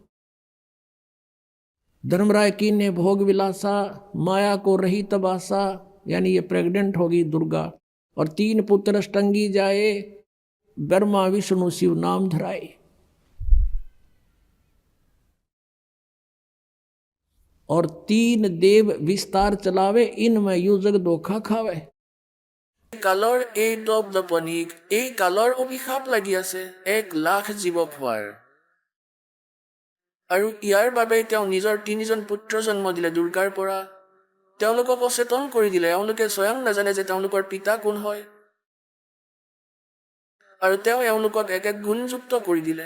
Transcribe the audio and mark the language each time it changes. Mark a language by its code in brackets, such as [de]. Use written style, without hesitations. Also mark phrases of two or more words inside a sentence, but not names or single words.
[hi] धर्मराय की ने भोग विलासा, माया को रही तबासा, यानी ये प्रेग्नेंट होगी दुर्गा। और 3 पुत्र अष्टंगी जाए, ब्रह्मा विष्णु शिव नाम धराए। और 3 देव विस्तार चलावे, इनमें यू जग धोखा खावे। [as] কালৰ এই দপদপনিক, এই কালৰ অভিশাপ লাগি আছে 1 লাখ জীৱ খোৱাৰ, আৰু ইয়াৰ বাবে তেওঁ নিজৰ 3জন পুত্ৰ জন্ম দিলে দুৰ্গাৰ পৰা। তেওঁলোকক অচেতন কৰি দিলে, এওঁলোকে স্বয়ং নাজানে যে তেওঁলোকৰ পিতা কোন হয়, আৰু তেওঁ এওঁলোকক এক এক গুণযুক্ত কৰি দিলে।